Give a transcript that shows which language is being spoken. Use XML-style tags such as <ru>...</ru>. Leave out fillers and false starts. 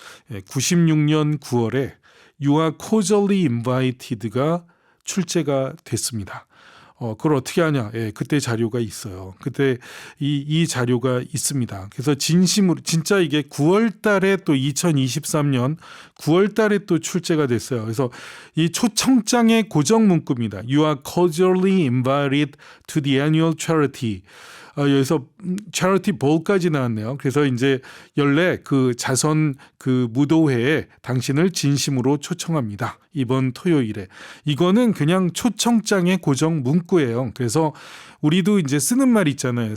<ko>96년 9월에 You are cordially invited 가 출제가 됐습니다. 그걸 어떻게 하냐? 그때 자료가 있어요. 그때 이 자료가 있습니다. 그래서 진심으로 진짜 이게 9월 달에 또 2023년 9월 달에 또 출제가 됐어요. 그래서 이 초청장의 고정 문구입니다.</ko> <en>You are cordially invited to the annual charity.</en> <ko>여기서 charity ball까지 나왔네요. 그래서 이제 연례 그 자선 그 무도회에 당신을 진심으로 초청합니다. 이번 토요일에. 이거는 그냥 초청장의 고정 문구예요. 그래서 우리도 이제 쓰는 말 있잖아요.</ko>